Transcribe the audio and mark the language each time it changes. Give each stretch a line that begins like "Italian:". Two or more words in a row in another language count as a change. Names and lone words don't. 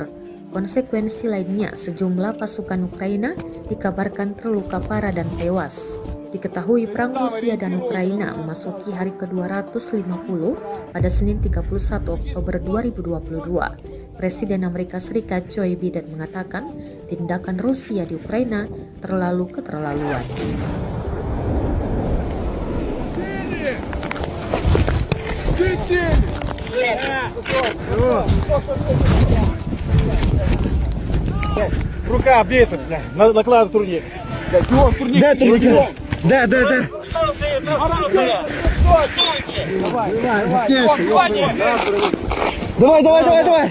Indonesian: Konsekuensi lainnya, sejumlah pasukan Ukraina dikabarkan terluka parah dan tewas. Diketahui perang Rusia dan Ukraina memasuki hari ke-250 pada Senin 31 Oktober 2022. Presiden Amerika Serikat Joe Biden mengatakan tindakan Rusia di Ukraina terlalu keterlaluan.
Russian: Рука бейся, бля. Надо накладывать турник. Дай турник. Да. Давай.